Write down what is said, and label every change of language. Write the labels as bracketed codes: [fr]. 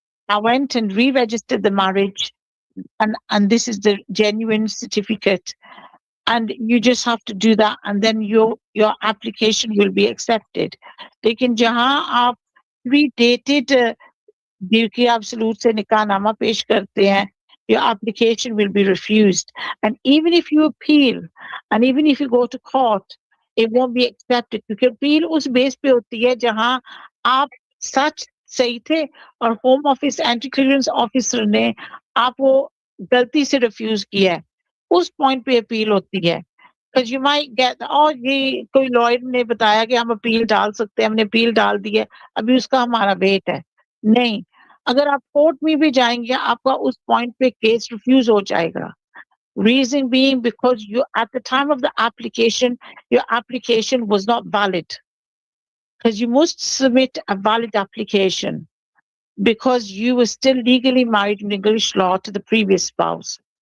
[en] I went and re-registered the marriage and this is the genuine certificate. And you just have to do that and then your application will be accepted. [hi] लेकिन जहां आप predated decree absolute से निकाहनामा पेश करते हैं, [en] your application will be refused. And even if you appeal and even if you go to court, it won't be accepted [hi] क्योंकि appeal उस base पे होती है जहां आप सच सही थे और home office anti clearance officer ने आप वो गलती से रिफ्यूज किया है, उस पॉइंट पे अपील होती है. [en] Because you might get, oh, [hi] ये कोई लॉयर ने बताया कि हम अपील डाल सकते हैं, हमने अपील डाल दी है, अभी उसका हमारा वेट है. नहीं, अगर आप कोर्ट में भी जाएंगे आपका उस पॉइंट पे केस रिफ्यूज हो जाएगा. [en] Reason being because you at the time of the application, your application was not valid. Because you must submit a valid application because you were still legally married in English law to the previous spouse.